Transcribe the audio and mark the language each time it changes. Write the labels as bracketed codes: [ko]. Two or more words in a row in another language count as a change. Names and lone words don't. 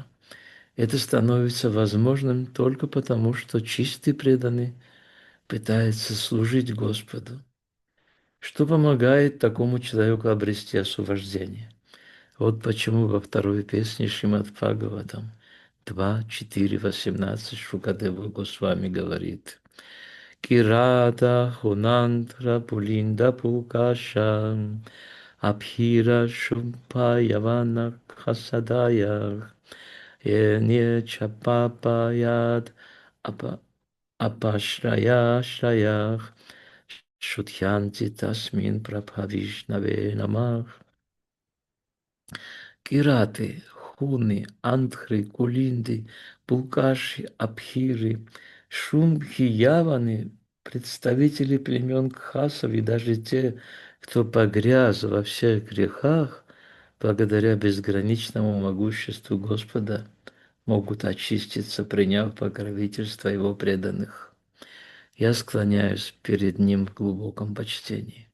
[ru] Это становится возможным только потому, что чистый преданный пытается служить Господу, что помогает такому человеку обрести освобождение. Вот почему во второй песне Шримад Бхагаватам 2.4.18 Шукадева Госвами говорит: [sa] किरात हूणान्ध्र पुलिन्द पुल्कश आभीर शुम्भ यवना खसादय ये च पापा यद् अपाश्रय आश्रयाः शुध्यन्ति तस्मै प्रभविष्णवे नमः. [ru] Кираты, хуны, антхры, кулинды, пулкаши, абхиры, шумхи, яваны, представители племен кхасов и даже те, кто погряз во всех грехах, благодаря безграничному могуществу Господа, могут очиститься, приняв покровительство Его преданных. Я склоняюсь перед Ним в глубоком почтении.